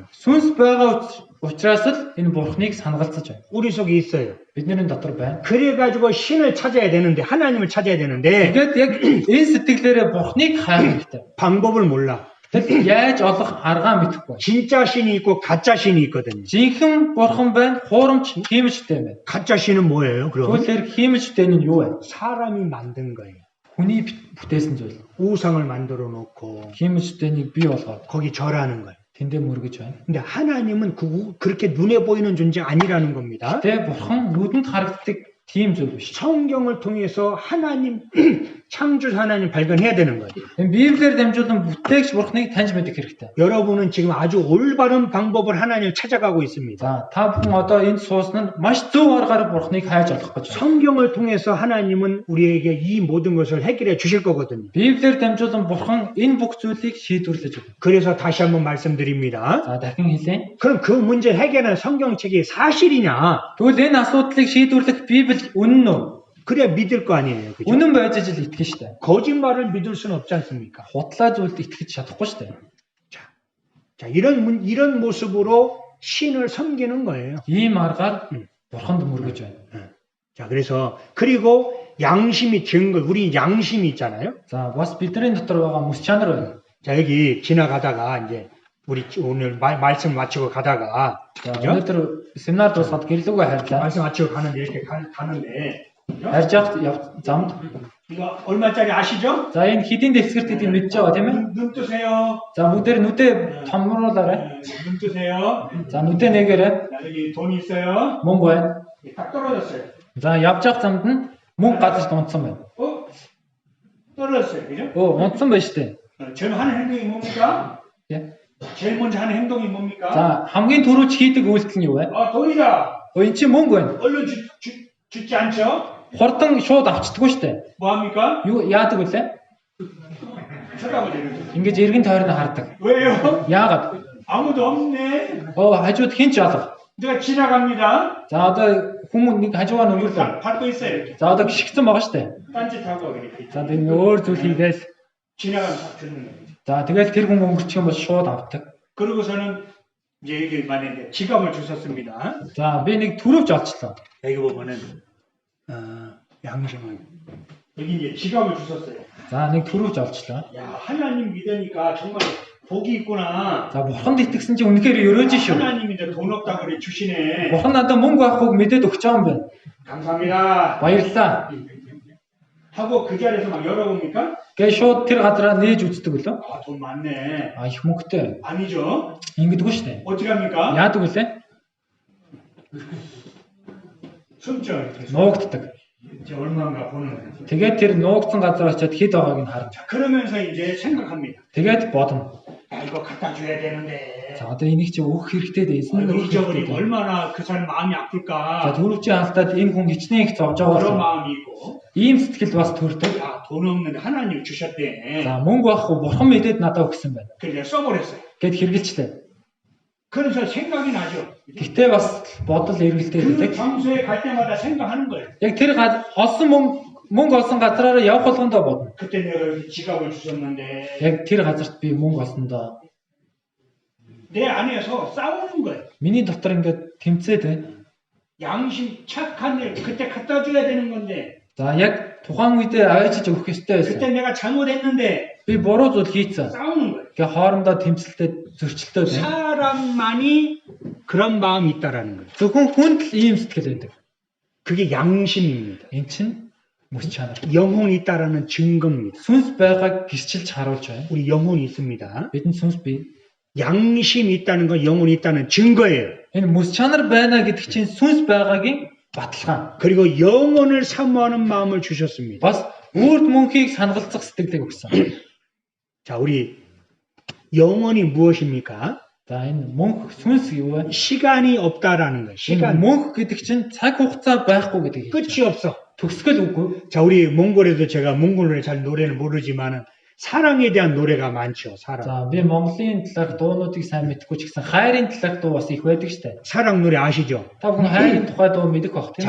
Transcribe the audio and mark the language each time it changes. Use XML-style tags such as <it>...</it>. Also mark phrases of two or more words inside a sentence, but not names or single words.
<mn>Сүнс байгаа учраас л энэ Бурхныг санагалцаж байна.</mn> <ko>우리 속에 있어요.</ko> <mn>Бидний дотор байна.</mn> <ko>그래가지고 신을 찾아야 되는데 하나님을 찾아야 되는데</ko> <mn>Тэгээд яг энэ сэтгэлээрээ Бурхныг хайх хэрэгтэй.</mn> <ko>방법을 몰라.</ko> <mn>Тэгэл яаж олох аргаа мэдэхгүй.</mn> <ko>진짜 신이 있고 가짜 신이 있거든요.</ko> <mn>Жинхэнэ Бурхан байна, хуурамч хиймжтэй байна.</mn> <ko>가짜 신은 뭐예요? 그럼</ko> <mn>Тэгвэл хиймжтэй нь юу вэ?</mn> <ko>사람이 만든 거예요.</ko> <mn>Хүний бүтээсэн зүйл.</mn> <ko>우상을 만들어 놓고</ko> <mn>Хиймжтэйнийг бий болгоод</mn> <ko>거기 절하는 거예요.</ko> <mn>тэндээ мөргөж байна.</mn> <ko>근데 하나님은 그렇게 눈에 보이는 존재 아니라는 겁니다.</ko> <mn>Тэ Бурхан нүдэнд харагддаг тийм зүйл биш.</mn> <ko>성경을 통해서 하나님 창조 하나님 발견해야 되는 거예요.</ko> <mn>Энэ Библиэр дамжуулан бүтээгч Бурханыг таньж мэдэх хэрэгтэй.</mn> <ko>여러분은 지금 아주 올바른 방법을 하나님을 찾아가고 있습니다.</ko> <mn>За та бүхэн одоо энд суусан нь маш зөв аргаар Бурханыг хайж олох гэж байна.</mn> <ko>성경을 통해서 하나님은 우리에게 이 모든 것을 해결해 주실 거거든요.</ko> <mn>Библиэр дамжуулан Бурхан энэ бүх зүйлийг шийдвэрлэж өгнө.</mn> <ko>그래서 다시 한번 말씀드립니다.</ko> <mn>За дахин хэлье.</mn> <ko>그럼 그 문제 해결하는 성경책이 사실이냐?</ko> <mn>Тэгвэл энэ асуудлыг шийдвэрлэх Библи үнэн үү?</mn> <ko>그래야 믿을 거 아니에요. 그죠?</ko> <mn>Үнэн байж ижил итгэж штэ.</mn> <ko>거짓말을 믿을 수는 없지 않습니까?</ko> <mn>Худлаа зүйлд итгэж чадахгүй штэ.</mn> <ko>자, 이런 모습으로 신을 섬기는 거예요.</ko> <mn>Ийм аргаар Бурханд мөргөж байна.</mn> <ko>자, 그리고 양심이 증거, 우리 양심이 있잖아요.</ko> <mn>За бас бидний дотор байгаа мэс чанар байна.</mn> <ko>자, 여기 지나가다가 이제 우리 오늘 말씀 마치고 가다가</ko> <mn>За</mn> <ko>그죠?</ko> <mn>өнөөдөр семинар дуусгаад гэрлүүгээ харьлаа.</mn> <ko>말씀 마치고 가는데 이렇게 가는데</ko> <mn>Харж явах замд.</mn> <ko>이거 얼마짜리 아시죠?</ko> <mn>За энэ хэдийн дэвсгэрт гэдгийг мэдж байгаа тийм ээ.</mn> <ko>눈 뜨세요.</ko> <mn>За бүгдээр нүдээ томруулаарай.</mn> <ko>눈 뜨세요.</ko> <mn>За нүдээ нээгээрэй.</mn> <ko>자, 여기 돈 있어요.</ko> <mn>Мөнгө байна.</mn> <ko>딱 떨어졌어요.</ko> <mn>За явж явах замд нь мөнгө газарт унтсан байна.</mn> <ko>떨어졌어요. 그죠?</ko> <mn>Унтсан байна шүү дээ.</mn> <ko>제일 하는 행동이 뭡니까? 예? 제일 먼저 하는 행동이 뭡니까?</ko> <mn>За хамгийн түрүүч хийдэг үйлдэл нь юу вэ?</mn> <ko>돈이다.</ko> <mn>Эн чинь мөнгө байна.</mn> <ko>얼른 죽지 않죠?</ko> <mn>Хурдан шууд авчдаггүй шүү дээ.</mn> <ko>뭐합니까?</ko> <mn>Юу яадаг вүлээ?</mn> <ko>쳐다보죠.</ko> <mn>Ингэж эргэн тойрноо хардаг.</mn> <ko>왜요?</ko> <mn>Яагаад?</mn> <ko>아무도 없네.</ko> <mn>Хажууд хэн ч алга.</mn> <ko>내가 지나갑니다.</ko> <mn>За одоо хүмүүс нэг хажуугаар нь өнгөрлөө.</mn> <ko>밟고 있어요. 이렇게.</ko> <mn>За одоо гიშгцэн байгаа шүү дээ.</mn> <ko>딴짓하고 이렇게.</ko> <mn>За тэр өөр зүйл хийгээл.</mn> <ko>지나가면 딱 주는 거예요.</ko> <mn>За тэгэл тэр хүн өнгөрчих юм бол шууд авдаг.</mn> <ko>그러고서는 이제 여기 만약에 지갑을 주셨습니다.</ko> <mn>За би нэг төрөвч олчлоо.</mn> <ko>여기 보면은 양심은 여기 이제 지갑을 주셨어요.</ko> <mn>За нэг төрөвч олчлоо.</mn> <ko>야 하나님 믿으니까 정말 복이 있구나.</ko> <mn>За бурханд итгэсэн чинь үнэхээр өрөөж шүү.</mn> <ko>하나님이 이제 돈 없다 그래 주시네.</ko> <mn>Бурхан надад мөнгө авахыг мэдээд өгч байгаа юм байна.</mn> <ko>감사합니다.</ko> <mn>Баярлалаа.</mn> <ko>하고 그 자리에서 막 열어봅니까?</ko> <mn>Гээ шууд тэр газараа нээж үздэг лөө.</mn> <ko>돈 많네.</ko> <mn>Их мөнгөтэй.</mn> <ko>아니죠.</ko> <mn>Ингэдэггүй шүү дээ.</mn> <ko>어떻게 합니까?</ko> <mn>Яадаг вүлээ?</mn> <ko>숨죠. 이렇게.</ko> <mn>Нуугддаг.</mn> <ko>이제 얼마인가 보는 거예요.</ko> <mn>Тэгээд тэр нуугдсан газар очиад хэд байгааг нь харна.</mn> <ko>자, 그러면서 이제 생각합니다.</ko> <mn>Тэгээд бодно.</mn> <ko>야, 이거 갖다 줘야 되는데.</ko> <mn>За одоо энийг чи өгөх хэрэгтэй дээ.</mn> <ko>이거</ko> <mn>Эснийг өгөх хэрэгтэй</mn> <ko>잊어버리면</ko> <mn>дээ.</mn> <ko>얼마나 그 사람 마음이</ko> <mn>За</mn> <ko>아플까.</ko> <mn>төрөвчийн алдаад энэ хүн хичнээн их зовж</mn> <ko>그런</ko> <mn>байгаа.</mn> <ko>마음이 있고.</ko> <mn>Ийм сэтгэл бас төрдөг.</mn> <ko>야, 돈 없는데 하나님 주셨대.</ko> <mn>За мөнгө байхгүй бурхан мэдээд надад өгсөн байна.</mn> <ko>그래서 써버렸어요.</ko> <mn>Гэт хэрэгжилчлээ.</mn> <ko>그래서 생각이 나죠.</ko> <mn>Гэхдээ бас бодол эргэлдээд</mn> <ko>그</ko> <mn>байдаг.</mn> <ko>장소에 갈 때마다 생각하는 거예요.</ko> <mn>Яг тэр олсон мөнгө олсон газараараа явах болгондоо бодно.</mn> <ko>그때 내가 여기 지갑을 주셨는데</ko> <mn>Яг тэр газарт би мөнгө олсондоо</mn> <ko>내 안에서 싸우는 거예요.</ko> <mn>миний дотор ингээд тэмцээд байна.</mn> <ko>양심 착한 일 그때 갖다 줘야 되는 건데</ko> <mn>За яг тухайн үедээ аваачиж өгөх ёстой</mn> <ko>그때</ko> <mn>байсан.</mn> <ko>내가 잘못했는데</ko> <mn>Би буруу зүйл хийцэн.</mn> <ko>싸우는 거예요.</ko> <mn>Ингээ хоорондоо тэмцэлтэй зөрчилтэй байна.</mn> <ko>사람만이 그런 마음이 있다라는 거예요.</ko> <mn>Зөвхөн хүнд л ийм сэтгэл байдаг.</mn> <ko>그게 양심입니다.</ko> <mn>Энэ чинь мөс чанар.</mn> <ko>영혼이 있다라는 증거입니다.</ko> <mn>Сүнс байгааг гисчилж харуулж байна.</mn> <ko>우리 영혼이 있습니다.</ko> <mn>Бидэнд сүнс бий.</mn> <ko>양심이 있다는 건 영혼이 있다는 증거예요.</ko> <mn>Энэ мөс чанар байна гэдэг чинь сүнс байгаагийн баталгаа.</mn> <ko>그리고 영혼을 사모하는 마음을 주셨습니다.</ko> <mn>Бас үрд мөнхийг сангалцах сэтгэлийг өгсөн.</mn> <ko>자, 우리 영혼이 무엇입니까?</ko> <mn>За энэ мөнх сүнс юу вэ?</mn> <ko>시간이 없다라는 거예요.</ko> <mn>Энэ</mn> <ko>시간</ko> <mn>мөнх гэдэг чинь цаг хугацаа байхгүй гэдэг.</mn> <ko>끝이 없어.</ko> <mn>Төгсгөл үгүй.</mn> <ko>자, 우리 몽골에도 제가 몽골 잘 노래는 모르지만은 사랑에 대한 노래가 많죠. 사랑.</ko> <mn>За би Монголын талаарх дуунуудыг сайн мэдэхгүй ч гэсэн хайрын талаарх дуу бас их байдаг штэ.</mn> <ko>사랑 노래 아시죠?</ko> <mn>Та бүхэн хайрын тухай дуу мэдэх бах тийм</mn>